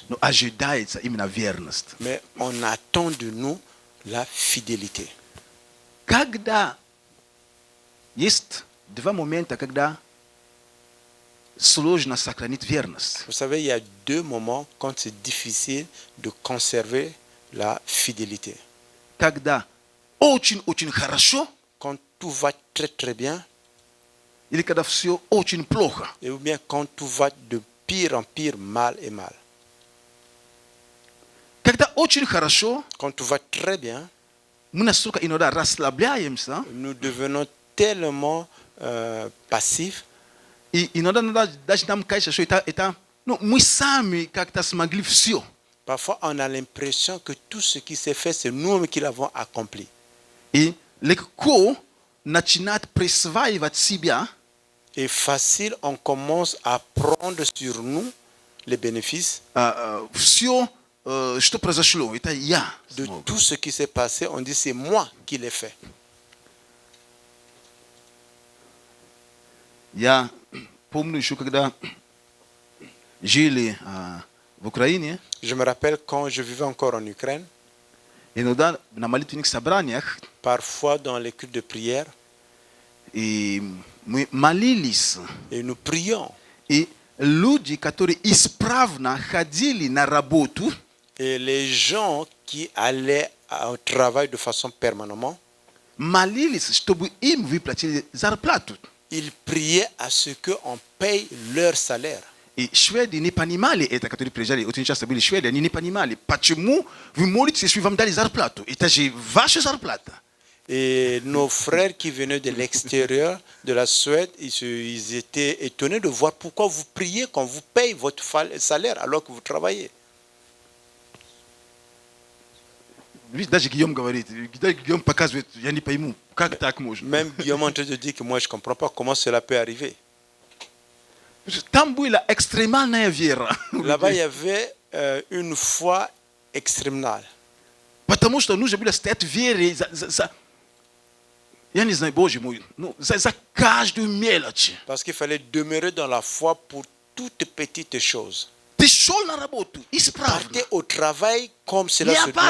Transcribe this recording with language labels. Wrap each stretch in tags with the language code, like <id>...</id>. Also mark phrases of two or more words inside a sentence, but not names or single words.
<ru>Но ожидается именно верность.</ru> <fr>Mais on attend de nous la fidélité.</fr> <ru>Когда есть два момента, когда сложно сохранить верность.</ru> <fr>Vous savez, il y a deux moments quand c'est difficile de conserver la fidélité.</fr> <ru>Когда очень-очень хорошо,</ru> <fr>Quand tout va très très bien,</fr> <ru>или когда все очень плохо.</ru> <fr>et ou bien quand tout va de pire en pire, mal et mal.</fr> <ru>Когда очень хорошо,</ru> <fr>Quand tout va très bien,</fr> <ru>мы настолько иногда расслабляемся,</ru> <fr>nous devenons tellement passifs.</fr> <ru>и иногда даже нам кажется, что это мы сами как-то смогли все.</ru> <fr>Parfois, on a l'impression que tout ce qui s'est fait, c'est nous-mêmes qui l'avons accompli.</fr> <ru>И легко начинать присваивать себя</ru> <fr>Et facile, on commence à prendre sur nous les bénéfices</fr> <ru>все, что произошло. Это я.</ru> <fr>de</fr> <ru>смог.</ru> <fr>tout ce qui s'est passé. On dit c'est moi qui l'ai fait.</fr> <ru>Я помню еще, когда жили в Украине,</ru> <fr>Je me rappelle quand je vivais encore en Ukraine,</fr> <ru>иногда на молитвенных собраниях</ru> <fr>parfois dans les cultes de prière,</fr> <ru>и мы молились.</ru> <fr>et nous prions.</fr> <ru>И люди, которые исправно ходили на работу,</ru> <fr>Et les gens qui allaient au travail de façon permanente,</fr> <ru>молились, чтобы им выплатили зарплату.</ru> <fr>ils priaient à ce qu'on paye leur salaire.</fr> <ru>И шведы не понимали это, которые приезжали, очень часто были шведы, они не понимали, почему вы молитесь, если вам дали зарплату. Это же ваша зарплата.</ru> <fr>Et nos frères qui venaient de l'extérieur de la Suède, ils étaient étonnés de voir pourquoi vous priez quand vous payez votre salaire alors que vous travaillez.</fr> <ru>Видите, даже Гийом говорит, Гийом показывает, я не пойму, как так можно.</ru> <fr>Même Guillaume en train de dire que moi je ne comprends pas comment cela peut arriver.</fr> <ru>Там была экстремальная вера.</ru> <fr>Là-bas, il y avait une foi extrémale.</fr> <ru>Потому что нужно было стоять в вере я не знаю, Боже мой, за каждую мелочь.</ru> <fr>Parce qu'il fallait demeurer dans la foi pour toutes petites choses.</fr> <ru>Ты шел на работу, исправно.</ru> <fr>Partais au travail comme cela</fr> <ru>Не</ru> <fr>se doit</fr>